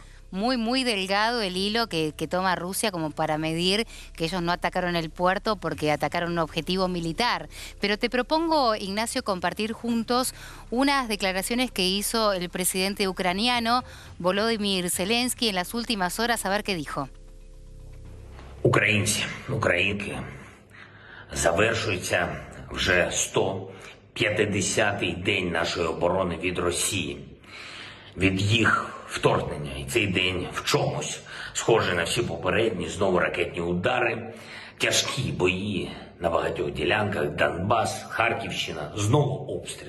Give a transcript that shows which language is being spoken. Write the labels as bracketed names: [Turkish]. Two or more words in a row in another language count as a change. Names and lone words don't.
[Spanish] Muy delgado el hilo que toma Rusia como para medir que ellos no atacaron el puerto porque atacaron un objetivo militar. Pero te propongo, Ignacio, compartir juntos unas declaraciones que hizo el presidente ucraniano Volodymyr Zelensky en las últimas horas, a ver qué dijo. [Ukrainian] Українці, українки, завершується вже 150-й день нашої оборони від Росії, від їх вторгнення. І цей день в чомусь схожий на всі попередні, знову ракетні удари, тяжкі бої на багатьох ділянках, Донбас, Харківщина, знову обстріли.